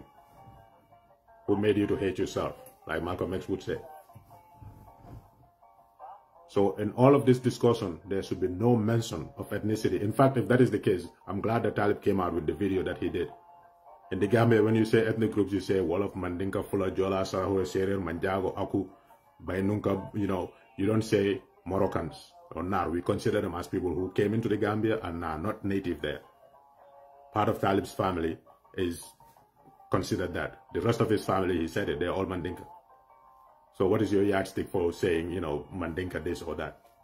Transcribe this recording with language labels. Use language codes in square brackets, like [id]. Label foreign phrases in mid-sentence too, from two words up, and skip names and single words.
[en] Who made you to hate yourself, like Malcolm X would say. So in all of this discussion, there should be no mention of ethnicity. In fact, if that is the case, I'm glad that Talib came out with the video that he did. In the Gambia, when you say ethnic groups, you say Wolof, Mandinka, Fula, Jola, Saraho, Serer, Manjago, Aku, Bainunka, you know, you don't say Moroccans or Nar. We consider them as people who came into the Gambia and are not native there. Part of Talib's family is considered that. The rest of his family, he said it, they're all Mandinka. So what is your yardstick for saying, you know, Mandinka this or that?